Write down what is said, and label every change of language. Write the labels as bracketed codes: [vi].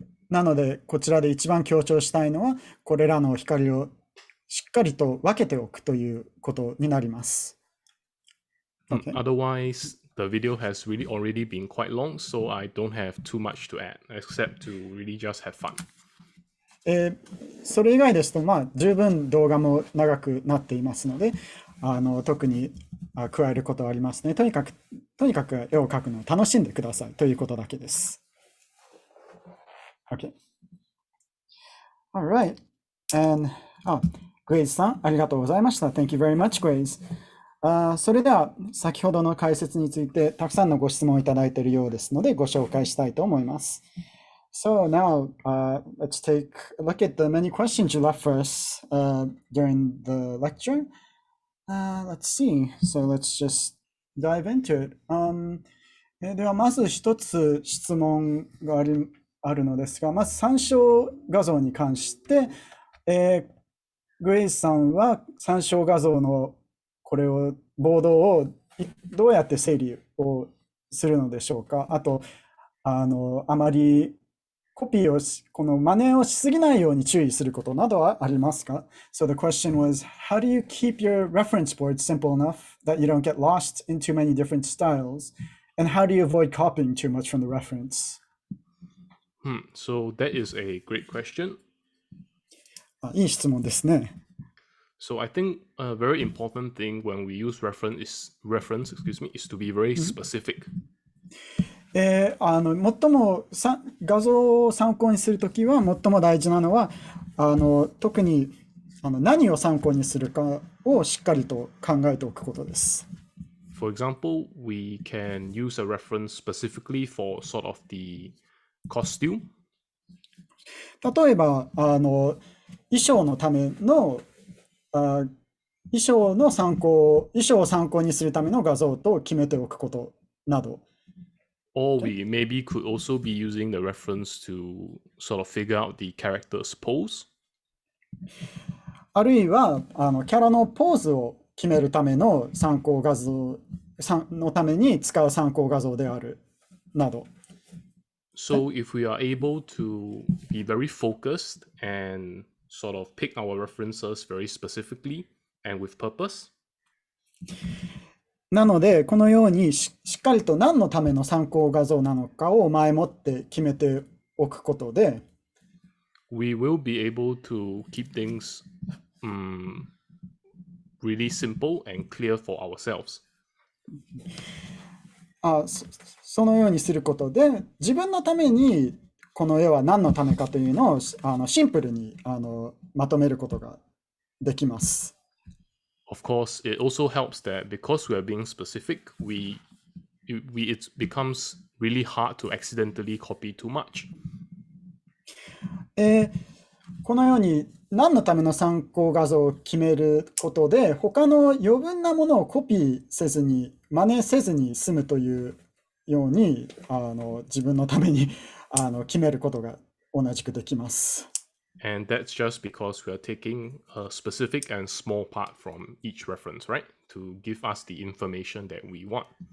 [ja] なので、こちらで一番強調したいのは、これらの光をしっかりと分けておくということになります。 [en] Okay. Otherwise, the video has really already been quite long, so I don't have too much to add, except to really just have fun. [ja] それ以外ですと、十分動画も長くなっていますので、特に加えることはありますね。とにかく絵を描くのを楽しんでくださいということだけです。 [en] Okay. Alright. And, Guweiz さん、 [ja] ありがとうございました。 [en] Thank you very much, Guweiz. [ja] それでは先ほどの解説についてたくさんのご質問をいただいているようですのでご紹介したいと思います。 [en] So now let's take a look at the many questions you left for us during the lecture. Let's see. So let's just dive into it. [ja] ではまず一つ質問があるのですが、まず参照画像に関して、グレイスさんは参照画像のこれをボードをどうやって整理をするのでしょうか。あとあまりコピーをこの真似をしすぎないように注意することなどはありますか？ [en] So the question was, how do you keep your reference board simple enough that you don't get lost in too many different styles? And how do you avoid copying too much from the reference? So that is a great question. [ja] いい質問ですね。 [en] So I think a very important thing when we use reference is to be very specific. [ja] 最も画像を参考にするときは最も大事なのは特に何を参考にするかをしっかりと考えておくことです。 [en] For example, we can use a reference specifically for sort of the costume. [ja] 例えば衣装のための衣装を参考にするための画像と決めておくことなど。 [en] Or we maybe could also be using the reference to sort of figure out the character's pose. [ja] あるいはキャラのポーズを決めるための参考画像のために使う参考画像であるなど。 [en] So if we are able to be very focused and sort of pick our references very specifically and with purpose. [ja] なのでこのようにしっかりと何のための参考画像なのかを前もって決めておくことで、 [en] we will be able to keep things really simple and clear for ourselves. [ja] そのようにすることで自分のためにこの絵は何のためかというのをシンプルにまとめることができます。 [en] Of course, it also helps that because we are being specific, it becomes really hard to accidentally copy too much. [ja] このように何のための参考画像を決めることで他の余分なものをコピーせずに真似せずに済むというように自分のために決めることが同じくできます。 [en] And that's just because we are taking a specific and small part from each reference, right? To give us the information that we want.